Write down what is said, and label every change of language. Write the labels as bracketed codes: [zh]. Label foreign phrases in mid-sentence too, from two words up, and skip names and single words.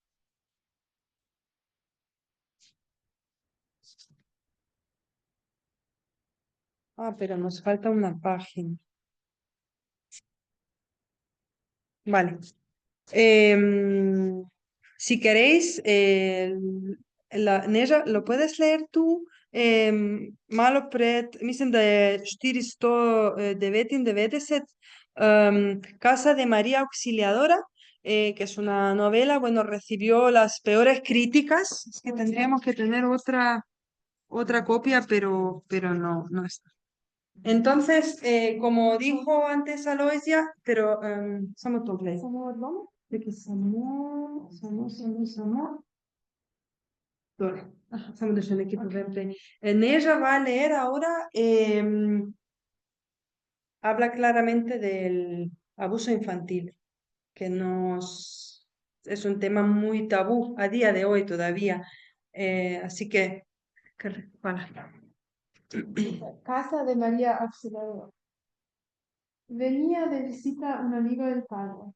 [es] Ah, pero nos falta una página. Vale. Em, si queréis, Neja, ¿lo puedes leer tú? [sl] Malo pred, mislim da je 499, [es] Casa de María Auxiliadora, que es una novela, bueno, recibió las peores críticas. Es que tendríamos que tener otra copia, pero no está. Entonces, como dijo antes Aloysia, pero [sl] samo to glej. Samo. Tole. Samo da še nekaj povem prej. [es] Neža va a leer ahora, habla claramente del abuso infantil que nos es un tema muy tabú a día de hoy todavía. Así que, voilà. Casa de María Auxiliadora. Venía de visita un amigo del padre.